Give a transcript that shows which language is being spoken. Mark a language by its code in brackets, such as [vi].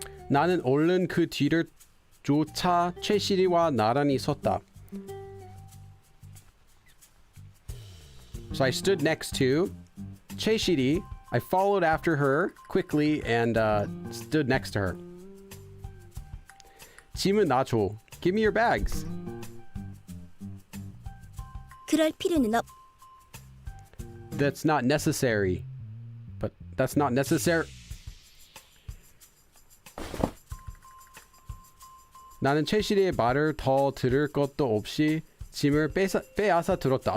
[ko] 나는 얼른 그 뒤를 쫓아 최시리와 나란히 섰다. [en] So I stood next to 최시리. I followed after her quickly and stood next to her. [ko] 짐은 나 줘. [en] Give me your bags. [ko] 그럴 필요는 없. [en] That's not necessary. But that's not necessary. [ko] 나는 최시리의 말을 더 들을 것도 없이 짐을 빼앗아 들었다.